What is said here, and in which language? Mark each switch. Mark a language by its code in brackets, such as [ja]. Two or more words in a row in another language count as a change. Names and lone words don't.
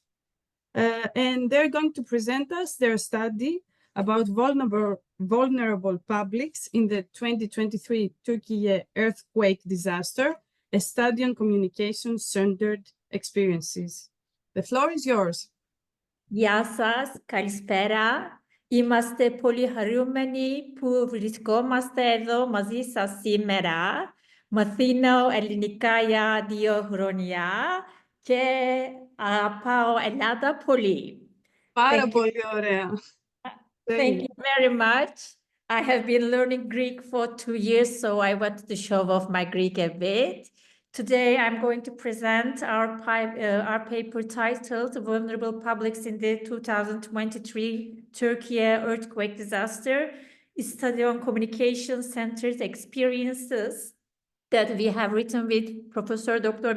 [en] And they're going to present us their study about vulnerable publics in the 2023 Turkey earthquake disaster, a study on communication-centered experiences. The floor is yours. [el] Γεια σας, καλησπέρα. Είμαστε πολύ χαρούμενοι που βρισκόμαστε εδώ μαζί σας σήμερα. Μαθαίνω ελληνικά για 2 χρόνια και αγαπάω Ελλάδα πολύ. Πάρα πολύ ωραία. [en] Thank you very much. I have been learning Greek for 2 years, so I wanted to show off my Greek a bit. Today, I'm going to present our paper titled Vulnerable Publics in the 2023 Turkey Earthquake Disaster, a study on communication-centered experiences that we have written with Professor Dr.